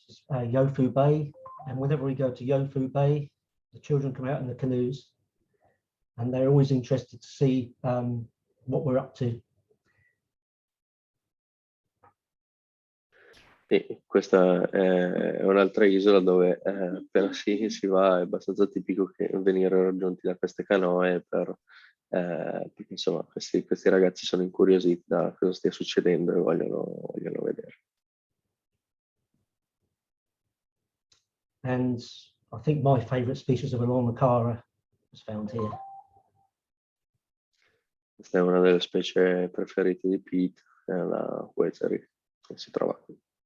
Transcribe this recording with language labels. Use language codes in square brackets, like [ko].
[en] Yofu Bay, and whenever we go to Yofu Bay, the children come out in the canoes and they're always interested to see what we're up to. [it] E questa è un'altra isola dove appena si va è abbastanza tipico che venire raggiunti da queste canoe perché insomma questi ragazzi sono incuriositi da cosa stia succedendo e vogliono vedere. [en] And I think my favourite species of Alormacara was found here. [it] Questa è una delle specie preferite di Pete, è la Wetzery, che si trova qui.